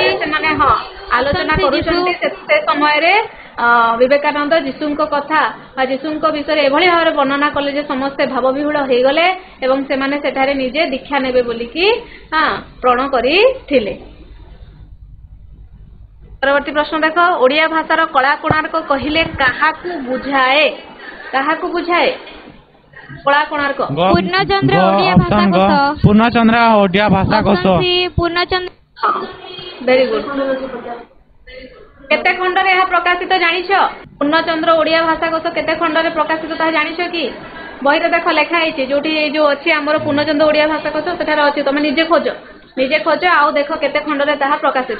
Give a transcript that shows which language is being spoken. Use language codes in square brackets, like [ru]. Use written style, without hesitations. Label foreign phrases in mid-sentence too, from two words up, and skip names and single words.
[or] ସେମାନେ ହଁ ଆଲୋଚନା କରୁଛନ୍ତି ସେ ସମୟରେ ବିବେକାନନ୍ଦ ଯୀଶୁଙ୍କ କଥା ବା ଯୀଶୁଙ୍କ ବିଷୟରେ ଏଭଳି ଭାବରେ ବର୍ଣ୍ଣନା କଲେ ଯେ ସମସ୍ତେ ଭାବବିହୁଳ ହେଇଗଲେ ଏବଂ ସେମାନେ ସେଠାରେ ନିଜେ ଦୀକ୍ଷା ନେବେ ବୋଲିକି ପ୍ରଣ କରିଥିଲେ। ପରବର୍ତ୍ତୀ ପ୍ରଶ୍ନ ଦେଖ ଓଡ଼ିଆ ଭାଷାର କଳା କୋଣାର୍କ କହିଲେ କାହାକୁ ବୁଝାଏ? କାହାକୁ ବୁଝାଏ କଳା କୋଣାର୍କ? ପୂର୍ଣ୍ଣଚନ୍ଦ୍ର ଓଡ଼ିଆ ଭାଷା କୋଷ। ପୂର୍ଣ୍ଣଚନ୍ଦ୍ର ଓଡ଼ିଆ ଭାଷା କୋଷ। [en] option C पूर्णचंद्र। very good. [or] କେତେ ଖଣ୍ଡରେ ଏହା ପ୍ରକାଶିତ ଜାଣିଛ? ପୂର୍ଣ୍ଣଚନ୍ଦ୍ର ଓଡ଼ିଆ ଭାଷା କୋଷ କେତେ ଖଣ୍ଡରେ ପ୍ରକାଶିତ ତାହା ଜାଣିଛ କି? ବହିରେ ଦେଖ ଲେଖା ହେଇଛି ଯୋଉଠି ଯୋଉ ଅଛି ଆମର ପୂର୍ଣ୍ଣଚନ୍ଦ୍ର ଓଡ଼ିଆ ଭାଷା କୋଷ ସେଠାରେ ଅଛି। ତମେ ନିଜେ ଖୋଜ ଆଉ ଦେଖ କେତେ ଖଣ୍ଡରେ ତାହା ପ୍ରକାଶିତ।